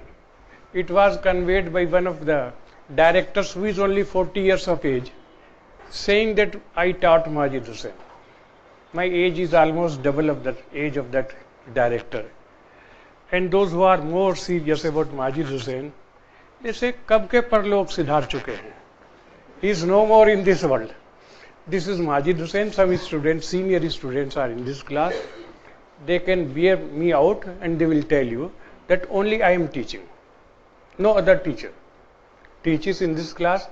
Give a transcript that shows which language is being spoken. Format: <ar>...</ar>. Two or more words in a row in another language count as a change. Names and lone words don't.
<en>It was conveyed by one of the directors who is only 40 years of age, saying that I taught Majid Hussain. My age is almost double of the age of that director. And those who are more serious about Majid Hussain, they say,</en> <hi>"Kab ke parlok sidhar chuke hain.</hi> <en>He is no more in this world." This is Majid Hussain. Some students, senior students are in this class. They can bear me out and they will tell you that only I am teaching. No other teacher teaches in this class.</en>